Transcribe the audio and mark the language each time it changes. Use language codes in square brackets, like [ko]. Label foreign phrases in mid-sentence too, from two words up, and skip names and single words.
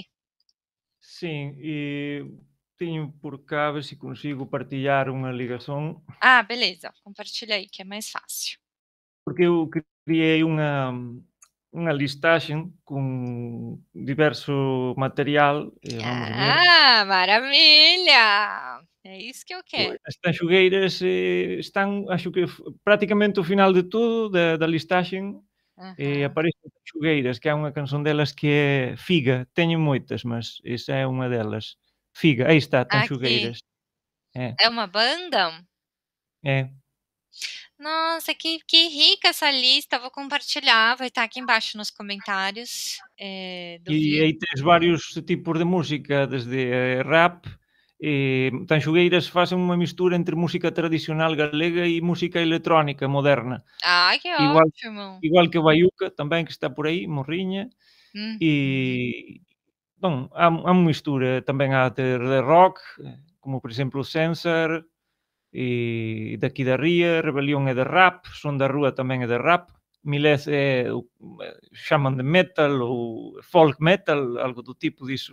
[gl] Sim, e teño por cá, a ver se consigo partillar unha ligación, [pt] Ah, beleza, compartilha aí que é mais fácil. [gl] porque eu criei unha listaxe con diverso material, vamos ver, [pt] Ah, maravilha! É isso que eu [gl] pois, [pt] quero. [gl] as tanxugueiras, están, acho que praticamente ao final de todo da listaxe, Aham. aparecen tanxugueiras, que é unha canción delas que é Figa, teño moitas, mas esa é unha delas. Figa, aí está, [pt] Aqui. [gl] tanxugueiras. É, [pt] É uma banda? [gl] é. [pt] Nossa, que rica essa lista, vou compartilhar, vai estar aqui embaixo nos comentários, do [gl] E [pt] vídeo. [gl] aí tens vários tipos de música, desde rap, Tanxugueiras facen unha mistura entre música tradicional galega e música electrónica moderna. [pt] Ai, que [gl] Igual [pt] ótimo. [gl] igual que o Baiuca tamén, que está por aí, Morriña, Uhum. e, bon, há unha mistura, tamén há de rock, como por exemplo o Censar, daqui da Ría, Rebelión é de rap, Son da Rúa tamén é de rap, Milez é o chaman de metal ou folk metal, algo do tipo diso.